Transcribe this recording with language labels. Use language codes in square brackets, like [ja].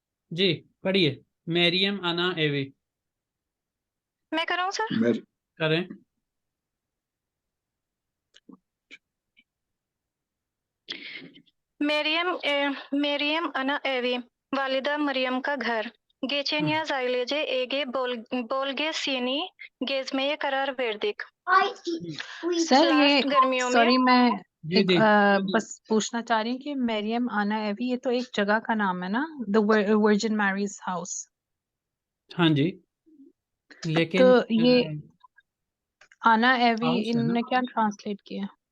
[hi] जी पढ़िए, मेरियम अना एवी मैं कराऊं सर? मैं करें। मेरियम अना एवी, वालिदा मरियम का घर। [tr] Geçen yaz ailece Ege Bolge Sini gezmeye karar verdik. [hi] Sir ये लास्ट गर्मियों में सॉरी मैं जी एक जी बस पूछना चाह रही हूँ कि मरियम आना एवी ये तो एक जगह का नाम है ना, द वर्जिन मैरीज हाउस। हाँ जी, तो लेकिन ये आना एवी हाउस है ना, इन्होंने क्या ट्रांसलेट किया?